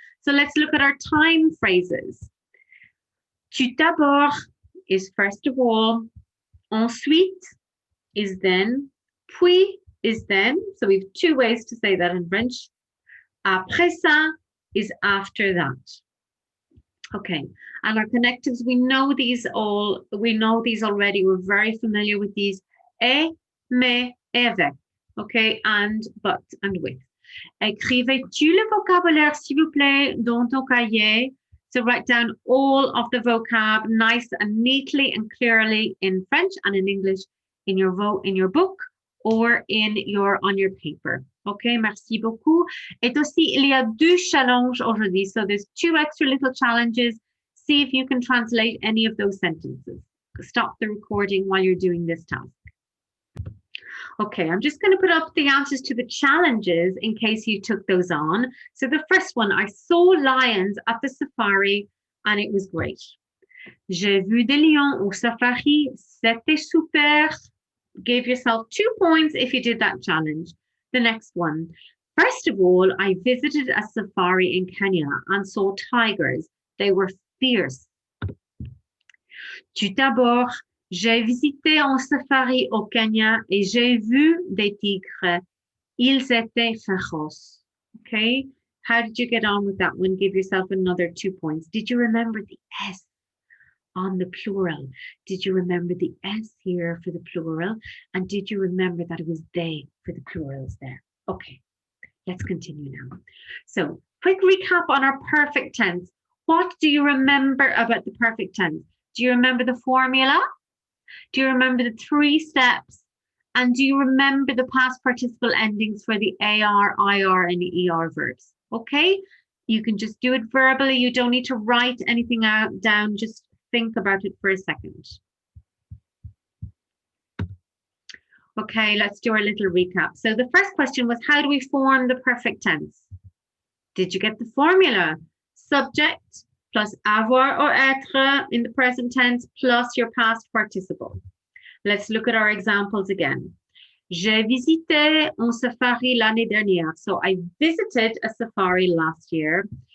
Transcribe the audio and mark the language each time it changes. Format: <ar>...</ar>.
<en>So let's look at our time phrases.</en> <fr>Tout d'abord</fr> <en>is first of all,</en> <fr>ensuite</fr> <en>is then,</en> <fr>puis</fr> <en>is then. So we have two ways to say that in French.</en> <fr>Après ça</fr> <en>is after that. Okay, and our connectives, we know these already. We're very familiar with these.</en> <fr>Et, mais, avec.</fr> <en>Okay, and, but, and with.</en> <fr>Écrivez-tu le vocabulaire, s'il vous plaît, dans ton cahier?</fr> <en>So write down all of the vocab nice and neatly and clearly in French and in English in your book or on your paper. Okay,</en> <fr>merci beaucoup. Et aussi, il y a deux challenges aujourd'hui.</fr> <en>So there's two extra little challenges. See if you can translate any of those sentences. Stop the recording while you're doing this task. Okay, I'm just going to put up the answers to the challenges in case you took those on. So the first one, I saw lions at the safari and it was great.</en> <fr>J'ai vu des lions au safari, c'était super.</fr> <en>Give yourself 2 points if you did that challenge. The next one, first of all, I visited a safari in Kenya and saw tigers. They were fierce.</en> <fr>Tout d'abord, j'ai visité un safari au Kenya et j'ai vu des tigres. Ils étaient féroces.</fr> <en>Okay, how did you get on with that one? Give yourself another 2 points. Did you remember the S on the plural? Did you remember the S here for the plural? And did you remember that it was they for the plurals there? Okay, let's continue now. So, quick recap on our perfect tense. What do you remember about the perfect tense? Do you remember the formula? Do you remember the 3 steps? And do you remember the past participle endings for the AR, IR, and ER verbs? Okay, you can just do it verbally. You don't need to write anything down. Just think about it for a second. Okay, let's do our little recap. So the first question was, how do we form the perfect tense? Did you get the formula? Subject plus avoir or être in the present tense plus your past participle. Let's look at our examples again.</en> <fr>J'ai visité un safari l'année dernière.</fr> <en>So I visited a safari last year.</en>